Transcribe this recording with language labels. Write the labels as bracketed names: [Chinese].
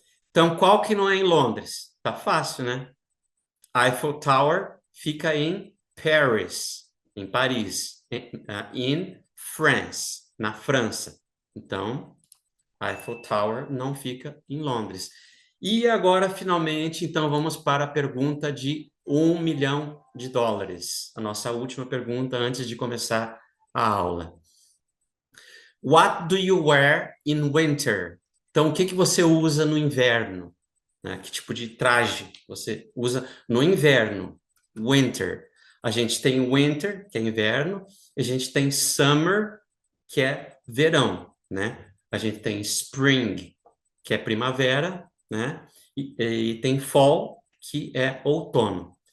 [Portuguese] Então, qual que não é em Londres? Tá fácil, né? Eiffel Tower fica em Paris, em Paris, [English] in France, [Portuguese] na França. Então, Eiffel Tower não fica em Londres. E agora, finalmente, então vamos para a pergunta de US$ 1 milhão. A nossa última pergunta antes de começar a aula. [English] What do you wear in winter? [Portuguese] Então, o que você usa no inverno? Né? Que tipo de traje você usa no inverno? Winter. A gente tem winter, que é inverno, e a gente tem summer, que é verão, né? A gente tem spring, que é primavera, né? E tem fall, que é outono.